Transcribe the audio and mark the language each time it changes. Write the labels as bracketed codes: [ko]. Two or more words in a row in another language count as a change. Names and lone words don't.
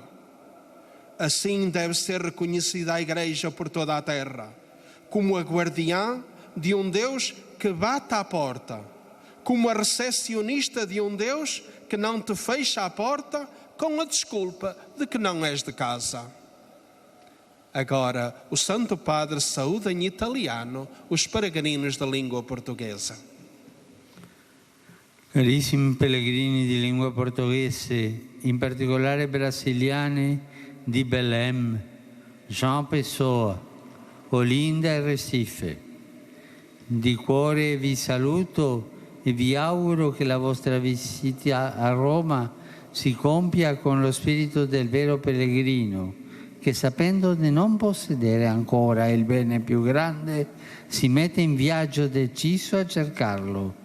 [pt] Assim deve ser reconhecida a Igreja por toda a terra, como a guardiã de um Deus que bate à porta, como a recepcionista de um Deus que não te fecha a porta com a desculpa de que não és de casa. Agora, o Santo Padre saúda em italiano os peregrinos da língua portuguesa. [it] Carissimi pellegrini di lingua portoghese, in particolare brasiliani di Belém, João Pessoa, Olinda e Recife. Di cuore vi saluto e vi auguro che la vostra visita a Roma si compia con lo spirito del vero pellegrino, che sapendo di non possedere ancora il bene più grande, si mette in viaggio deciso a cercarlo.